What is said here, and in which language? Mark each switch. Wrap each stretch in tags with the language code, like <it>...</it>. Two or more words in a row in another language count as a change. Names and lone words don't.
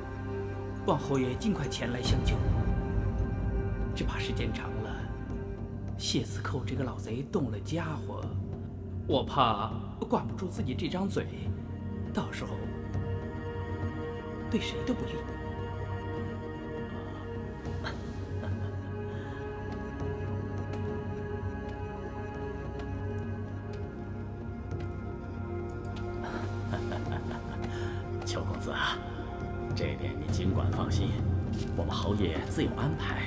<zh>望侯爺盡快前來相救。只怕時間長了， 謝司寇這個老賊動了家伙，我怕管不住自己這張嘴，到時候对誰都不利。邱公子啊，这点你尽管放心，我们侯爷自有安排。</zh>